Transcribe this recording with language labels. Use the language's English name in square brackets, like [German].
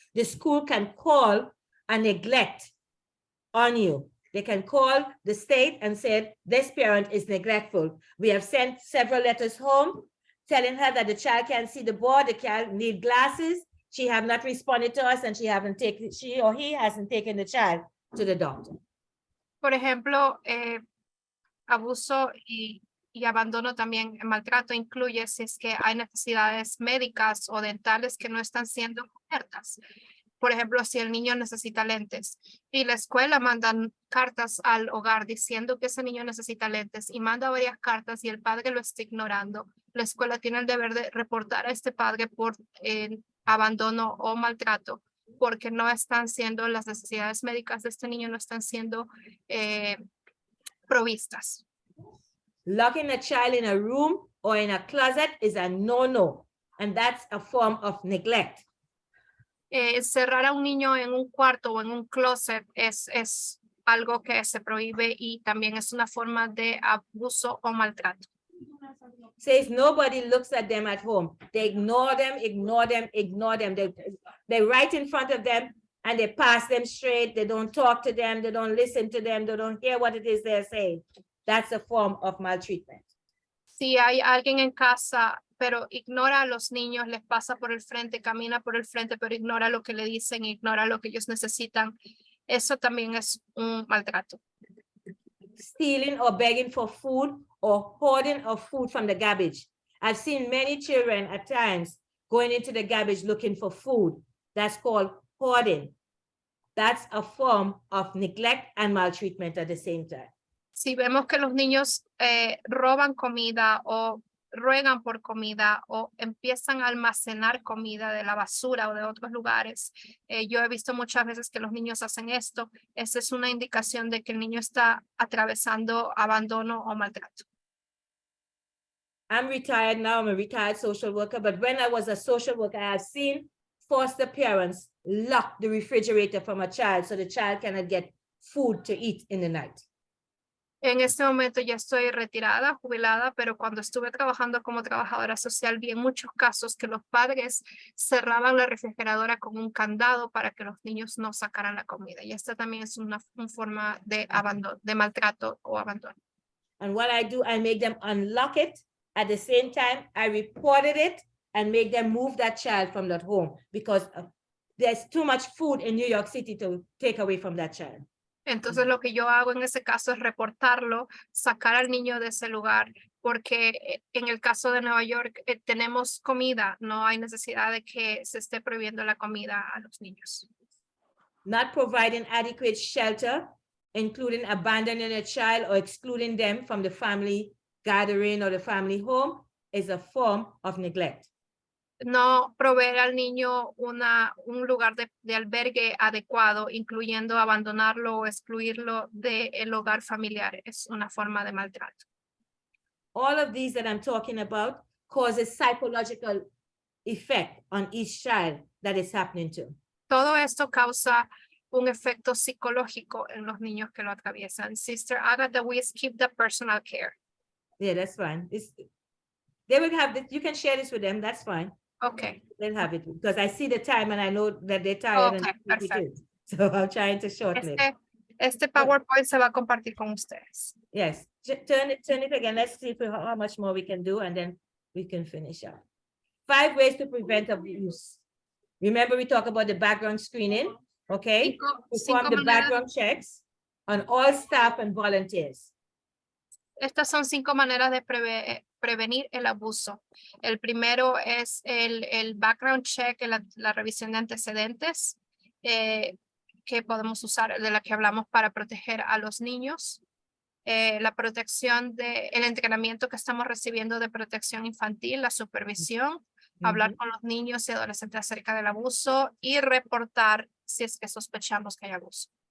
[English] The school can call a neglect on you. They can call the state and say, this parent is neglectful. We have sent several letters home telling her that the child can't see the board, the child need glasses. She have not responded to us and she or he hasn't taken the child to the doctor. [Spanish] Por ejemplo, abuso y abandono también, maltrato incluye si es que hay necesidades médicas o dentales que no están siendo cubiertas. Por ejemplo, si el niño necesita lentes y la escuela mandan cartas al hogar diciendo que ese niño necesita lentes y manda varias cartas y el padre lo está ignorando, la escuela tiene el deber de reportar a este padre por abandono o maltrato porque no están siendo las necesidades médicas de este niño no están siendo provistas. [English] Locking a child in a room or in a closet is a no-no, and that's a form of neglect. [Spanish] Cerrar a un niño en un cuarto o en un closet es algo que se prohíbe y también es una forma de abuso o maltrato. [English] Says nobody looks at them at home. They ignore them, ignore them, ignore them. They're right in front of them and they pass them straight. They don't talk to them. They don't listen to them. They don't hear what it is they're saying. That's a form of maltreatment. [Spanish] Si hay alguien en casa, pero ignora a los niños, les pasa por el frente, camina por el frente, pero ignora lo que le dicen, ignora lo que ellos necesitan. Eso también es un maltrato. [English] stealing or begging for food or hoarding of food from the garbage. I've seen many children at times going into the garbage looking for food. That's called hoarding. That's a form of neglect and maltreatment at the same time. [Spanish] Si vemos que los niños roban comida o ruegan por comida o empiezan a almacenar comida de la basura o de otros lugares, yo he visto muchas veces que los niños hacen esto. Esa es una indicación de que el niño está atravesando abandono o maltrato. [English] I'm retired now, I'm a retired social worker, but when I was a social worker, I have seen foster parents lock the refrigerator from a child so the child cannot get food to eat in the night. [Spanish] En este momento ya estoy retirada, jubilada, pero cuando estuve trabajando como trabajadora social vi en muchos casos que los padres cerraban la refrigeradora con un candado para que los niños no sacaran la comida. Y esta también es una forma de abandono, de maltrato o abandono. [English] And what I do, I make them unlock it. At the same time, I reported it and make them move that child from that home because there's too much food in New York City to take away from that child. [Spanish] Entonces lo que yo hago en ese caso es reportarlo, sacar al niño de ese lugar, porque en el caso de Nueva York tenemos comida, no hay necesidad de que se esté prohibiendo la comida a los niños. [English] Not providing adequate shelter, including abandoning a child or excluding them from the family gathering or the family home, is a form of neglect. [Spanish] No proveer al niño un lugar de albergue adecuado, incluyendo abandonarlo o excluirlo del hogar familiar, es una forma de maltrato. [English] All of these that I'm talking about causes psychological effect on each child that is happening to. [Spanish] Todo esto causa un efecto psicológico en los niños que lo atraviesan. [English] Sister Agatha, we skip the personal care. Yeah, that's fine. They will have this. You can share this with them. That's fine. Okay. They'll have it because I see the time and I know that they're tired. Okay, and perfect. So I'm trying to shorten it. [Spanish] Este PowerPoint se va a compartir con ustedes. [English] Yes, turn it again. Let's see how much more we can do and then we can finish up. 5 ways to prevent abuse. Remember, we talk about the background screening, okay? Perform the background checks on all staff and volunteers. [Spanish] Estas son 5 maneras de prevenir el abuso. El primero es el background check, la revisión de antecedentes que podemos usar, de la que hablamos para proteger a los niños. La protección el entrenamiento que estamos recibiendo de protección infantil, la supervisión, hablar con los niños y adolescentes acerca del abuso y reportar si es que sospechamos que hay abuso.